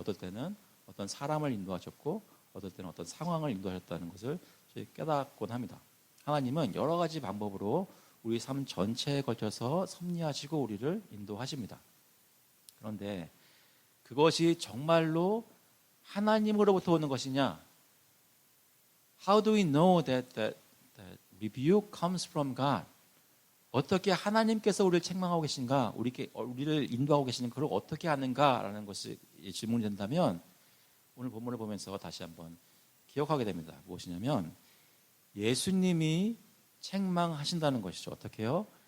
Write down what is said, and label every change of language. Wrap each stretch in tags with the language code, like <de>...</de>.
<ko>어떨 때는 어떤 사람을 인도하셨고 어떨 때는 어떤 상황을 인도하셨다는 것을 깨닫곤 합니다. 하나님은 여러 가지 방법으로 우리 삶 전체에 걸쳐서 섭리하시고 우리를 인도하십니다. 그런데 그것이 정말로 하나님으로부터 오는 것이냐?</ko> <en>How do we know that rebuke comes from God?</en> <ko>어떻게 하나님께서 우리를 책망하고 계신가? 우리를 인도하고 계시는 그걸 어떻게 아는가라는 것이 질문이 된다면 오늘 본문을 보면서 다시 한번 기억하게 됩니다. 무엇이냐면 예수님이 책망하신다는 것이죠. 어떻게요?</ko>